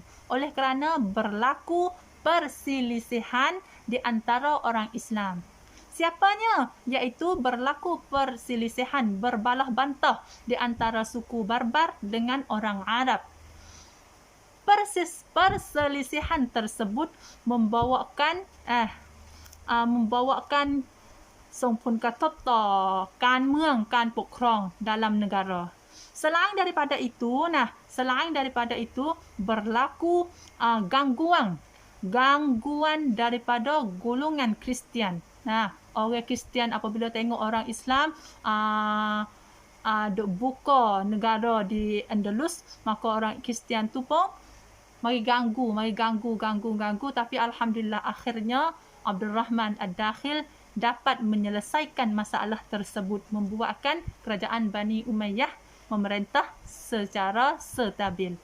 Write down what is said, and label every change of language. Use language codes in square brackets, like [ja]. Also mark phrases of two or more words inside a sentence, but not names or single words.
[ms] Oleh kerana berlaku perselisihan di antara orang Islam. Siapanya? Iaitu berlaku perselisihan, berbalah bantah di antara suku Barbar dengan orang Arab. Perselisihan tersebut membawakan [th] ส่งผลกระทบต่อการเมืองการปกครอง [ms] dalam negara. Selain daripada itu berlaku gangguan daripada golongan Kristian. Orang Kristian apabila tengok orang Islam duk buka negara di Andalus, maka orang Kristian tu pun mari ganggu, tapi alhamdulillah akhirnya Abdul Rahman Ad-Dakhil dapat menyelesaikan masalah tersebut, membuatkan kerajaan Bani Umayyah memerintah secara stabil.